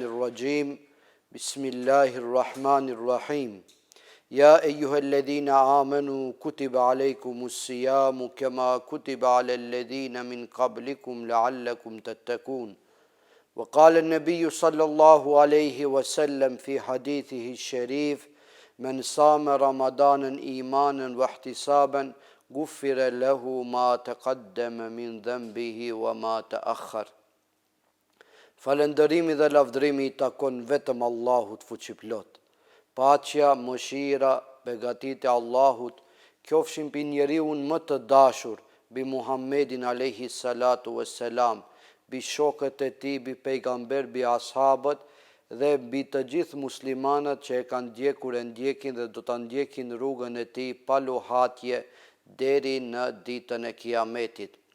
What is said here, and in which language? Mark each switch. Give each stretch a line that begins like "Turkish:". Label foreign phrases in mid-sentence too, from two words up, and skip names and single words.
Arabic: الرجيم بسم الله الرحمن الرحيم يا أيها الذين آمنوا كتب عليكم الصيام كما كتب على الذين من قبلكم لعلكم تتقون وقال النبي صلى الله عليه وسلم في حديثه الشريف من صام رمضانا إيمانا واحتسابا غفر له ما تقدم من ذنبه وما تأخر.
Albanian: Falëndërimi dhe lavdërimi i takon vetëm Allahut fuqiplot. Paqja, mëshira, begatit e Allahut qofshin mbi njeriun më të dashur, bi Muhammedin
Arabic: عليه الصلاة والسلام,
Albanian: bi shokët e tij, bi pejgamber, bi ashabët dhe mbi të gjithë muslimanët që e kanë ndjekur, e ndjekin dhe do ta ndjekin rrugën e tij pa lohatje deri në ditën e Kiametit.